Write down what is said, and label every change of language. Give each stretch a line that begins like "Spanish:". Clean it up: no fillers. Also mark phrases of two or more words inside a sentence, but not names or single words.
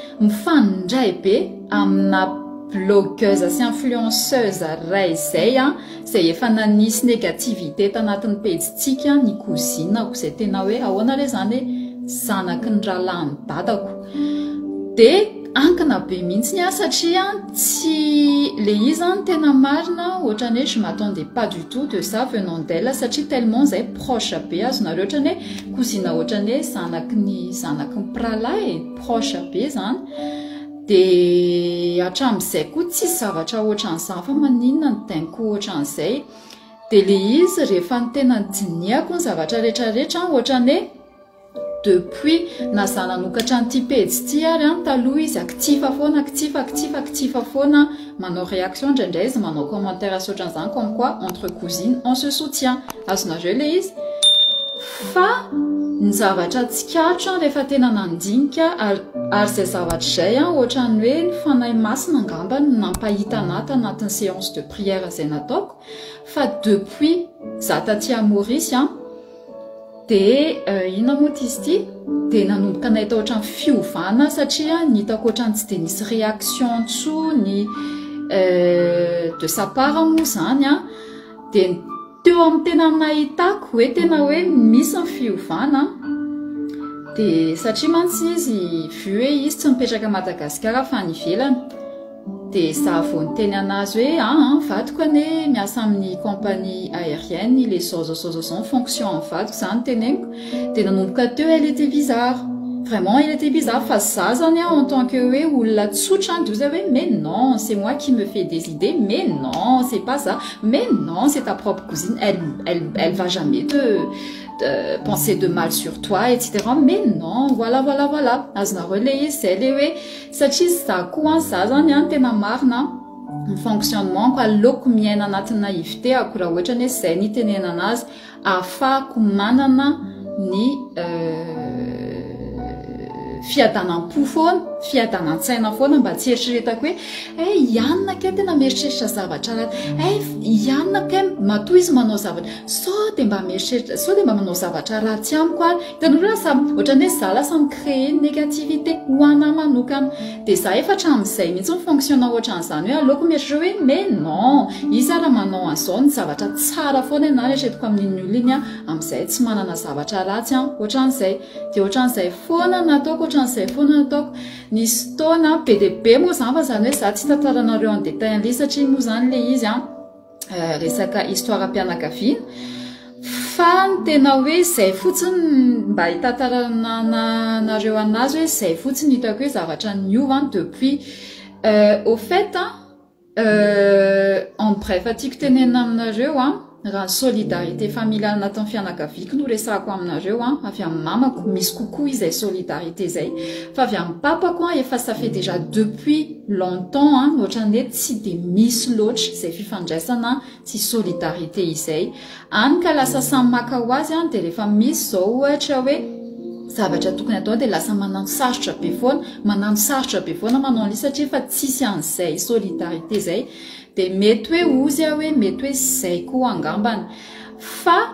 Malagasy: mifandray be amina blogueuse sy influenceuse ray zay efa nanisy négativité tanatin'ny pejitsika ny cousinako zay tena hoe ahoana re zany hoe zanaky ny rahalahy ny dadako dia ankina be mihitsy satria tsy le izy tena marina ohatrany hoe
French: je m'attendais pas du tout de ça venant d'elle
Malagasy: satria tellement zay proche be azonareo ohatrany hoe cousine ohatrany hoe zanaky ny pralahy proche be zany dia hatramin'izay koa tsy zavatra ohatran'izany fa maninona ny teniko ohatran'izay dia le izy rehefa ny tena diniako ny zavatra rehetrarehetra ohatrany hoe depuis naza nanokatra n'ity pejy ity ary taloha izy actifa foana manao réaction indraindray izy manao commentaire sy ohatran'izany
French: comme quoi entre cousines on se soutient
Malagasy: azonareo le izy fa ny zavatra tsikatro rehefa tena nandinika ary zay zavatra izay ohatrany hoe ny fanahy masina angamba no nampahita anahy tanatin'ny
French: séance de prière
Malagasy: zay nataoko fa depuis za taty Maurice dia inona moa izy ity dia nanomboka nahita ohatrany fiovana satria nitako ohatrany tsy dia nisy réaction ntsony
French: de sa part
Malagasy: moa zany dia teo amin'ny tena nahitako hoe tena hoe misy ny fiovana dia satria mantsy izy vu hoe izy tsy mipetraka Madagasikara fa ny ivelany dia za vao niteny anazy hoe vadiko ane miasa amin'ny
French: compagnie aérienne
Malagasy: les zao fonction en vadiko zany teneniko dia nanomboka teo
French: elle était bizarre vraiment elle était bizarre
Malagasy: fa za zany
French: en tant que
Malagasy: hoe olona tsotra dia hoe mais non c'est moi qui me fais des idées mais non c'est pas ça mais non c'est ta propre cousine elle va jamais te penser de mal sur toi etc mais non voilà azonareo le izy zay le hoe satria za koa za zany tena marina ny fonctionnement ko aleoko miaina anatin'ny naïveté ako raha ohatrany hoe zay ny tenena anazy ahafahako manana ny fiadanam-po foana fiadanantsaina foana mba tsy eritreretako hoe ianona ke tena mieritreritra zavatra ratsy ianona ke matoa izy manao zavatra sao de mba mieritreritra sao de mba manao zavatra ratsy amiko ary hitanareo lasa ohatrany hoe za lasa micréer négativité ho anahy manokana de za efa hatramin'izay mihitsy mifonctionne ohatran'izany hoe aleoko mieritreritra hoe
French: mais non
Malagasy: izy raha manao an'izao ny zavatra tsara foana ianao eritreretiko amin'iny olona iny amin'izay tsy manana zavatra ratsy ohatran'izay de ohatran'izay foana nataoko ohatran'izay foana nataoko nisy taona be de be moa zany fa zany hoe za tsy tantaranareo
French: en détail
Malagasy: an'ilay satria moa zany le izy resaka histoire am-pianakaviana fa ny tena hoe zay fotsiny mba hitantaranareo anazy hoe zay fotsiny hitako hoe zavatra niova
French: depuis au fait en bref
Malagasy: tiako tenena aminareo raha ny
French: solidarité familiale
Malagasy: natao fianakaviako no resahako aminareo avy amin'ny mamako misy kokoa izay solidarité zay fa avy amin'ny papako efa
French: ça fait déjà depuis longtemps
Malagasy: ohatrany hoe tsy de misy loatra izay fifandraisana tsy solidarité izay any ka lasa samy maka ho azy de rehefa misy zao ohatra hoe zavatra tokony atao de lasa manano sarotra be foana manao an'io satria efa tsisy an'izay solidarité zay de mety hoe ozy hoe mety hoe zay koa angambany fa